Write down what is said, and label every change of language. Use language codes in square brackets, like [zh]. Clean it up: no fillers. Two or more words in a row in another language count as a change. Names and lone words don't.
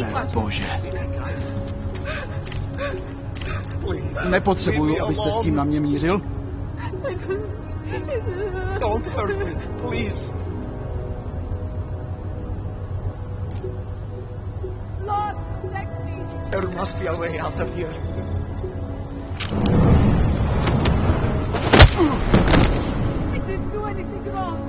[cs] Bože. Nepotřebuju, abyste s tím na mě mířil. [en] Don't hurt me, please. Lord, protect me. There must be a way out of here. I didn't do anything wrong.